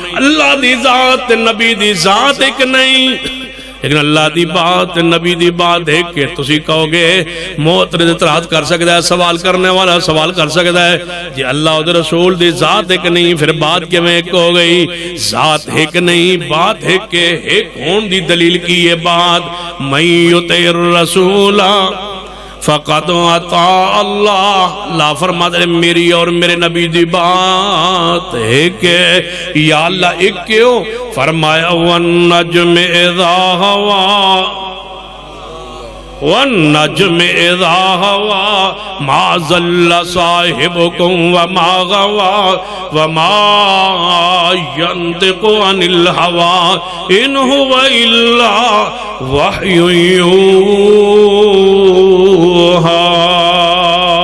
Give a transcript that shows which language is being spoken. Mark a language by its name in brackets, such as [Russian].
[Punjabi] اللہ دی ذات, نبی دی ذات ایک نہیں, لیکن اللہ دی بات, نبی دی بات ایک کہ تسی کہو گے معترض اعتراض کر سکتا ہے, سوال کرنے والا سوال کر سکتا ہے جی اللہ اور رسول دی ذات ایک نہیں, پھر بات کیوں ایک ہو گئی؟ ذات ایک نہیں, بات ایک کہ ایک ہون دی دلیل کی یہ بات. [Arabic] من یطع الرسول فقط اطاع اللہ. [Punjabi] لا فرماتے ہیں میری اور میرے نبی دی بات ایک ہے, یا اللہ ایک کیوں؟ فرمایا [Arabic] والنجم اذا ہوا, والنجم اذا ہوا ما ضل صاحبکم وما غوا وما ينطق عن الهوى ان هو الا وحی یوحی.